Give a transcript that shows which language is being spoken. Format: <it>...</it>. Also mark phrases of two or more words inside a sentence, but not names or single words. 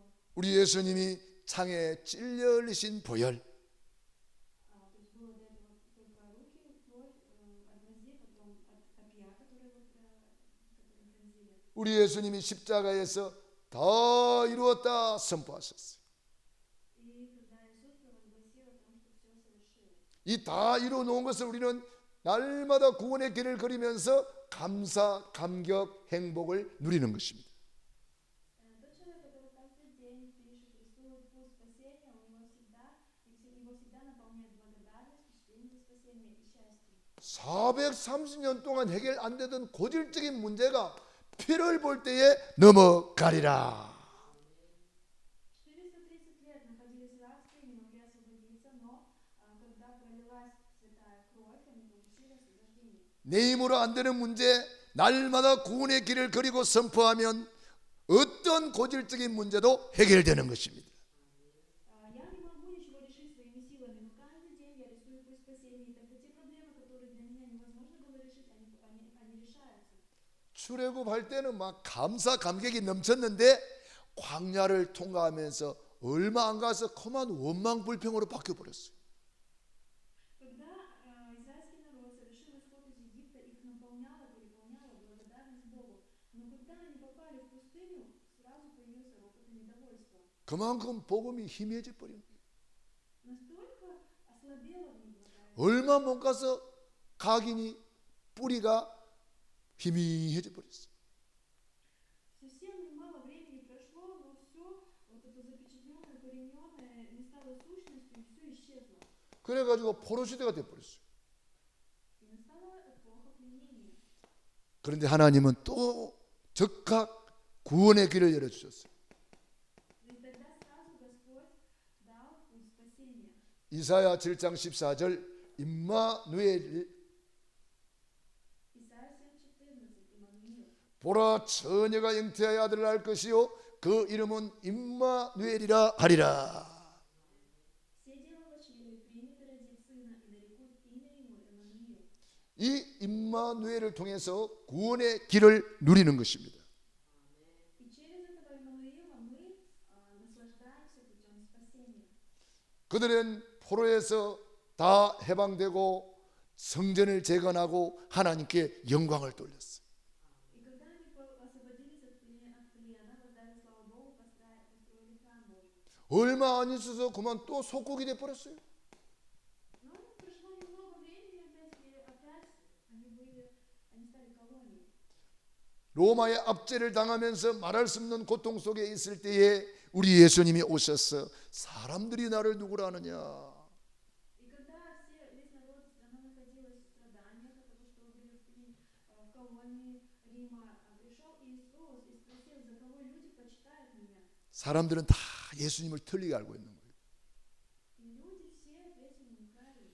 <ko>우리 예수님이 창에 찔려 흘리신 보혈,</ko> <ru>То есть было до этого только руки, кровь от гвоздей, потом от копья, которое которым пронзили.</ru> <ko>우리 예수님이 십자가에서 다 이루었다 선포하셨어요.</ko> <ru>И когда Иисус провозгласил о том, что все совершил.</ru> <ko>이 다 이루어놓은 것을 우리는 날마다 구원의 길을 걸으면서 감사, 감격, 행복을 누리는 것입니다.</ko> <ru>Тот человек, который каждый день пишет, рисует путь спасения, его всегда наполняет благодарность, впечатление за спасение и счастье.</ru> <ko>430년 동안 해결 안 되던 고질적인 문제가 피를 볼 때에 넘어가리라.</ko> <ru>430 лет находились в рабстве, не могли освободиться, но когда пролилась святая кровь, они получили освобождение.</ru> <ko>내 힘으로 안 되는 문제, 날마다 구원의 길을 그리고 선포하면 어떤 고질적인 문제도 해결되는 것입니다.</ko> <ru>Я не могу ничего решить своими силами, но каждый день я рисую путь спасения, и тогда те проблемы, которые для меня невозможно было решить, они решаются.</ru> <ko>출애굽할 때는 막 감사 감격이 넘쳤는데 광야를 통과하면서 얼마 안 가서 그만 원망 불평으로 바뀌어 버렸어요.</ko> <ru>Когда израильский народ совершил исход из Египта, их переполняла благодарность Богу. Но когда они попали в пустыню, сразу появился ропот и недовольство.</ru> <ko>그만큼 복음이 희미해져 버린 거예요.</ko> <ru>Настолько ослабела в них благодать.</ru> <ko>얼마 못 가서 각인이 뿌리가 희미해져 버렸어요.</ko> <ru>Совсем немало времени прошло, но все вот это запечатленное, корененное не стало сущностью, и все исчезло.</ru> <ko>그래가지고 포로시대가 돼버렸어요.</ko> <ru>И настала эпоха пленения.</ru> <ko>그런데 하나님은 또 즉각 구원의 길을 열어주셨어요.</ko> <ru>И тогда сразу Господь дал путь спасения.</ru> <ko>이사야 7장 14절 임마누엘</ko> <ru>Исайя 7:14, Иммануил.</ru> <ko>보라 처녀가 잉태하여 아들을 낳을 것이요 그 이름은 임마누엘이라 하리라.</ko> <ru>Все девы вошли, примет и родит сына, и нарекут имя ему Эммануил.</ru> <ko>이 임마누엘을 통해서 구원의 길을 누리는 것입니다.</ko> <ru>И через этого Эммануила мы наслаждаемся путем спасения.</ru> <ko>그들은 포로에서 다 해방되고 성전을 재건하고 하나님께 영광을 돌렸어요.</ko> <ru>И когда они освободились от плена, воздали славу Богу, построили храм Божий.</ru> <ko>얼마 안 있어서 그만 또 속국이 돼버렸어요.</ko> <ru>Но прошло немного времени, опять они стали колонией.</ru> <ko>로마의 압제를 당하면서 말할 수 없는 고통 속에 있을 때에 우리 예수님이 오셔서 사람들이 나를 누구라 하느냐.</ko> <ru>И когда весь народ, страна находилась в страданиях от того, что были в колонии Рима, пришел Иисус и спросил, за кого люди почитают меня?</ru> <ko>사람들은 다 예수님을 틀리게 알고 있는 거예요.</ko> <ru>И люди все ответили неправильно,</ru>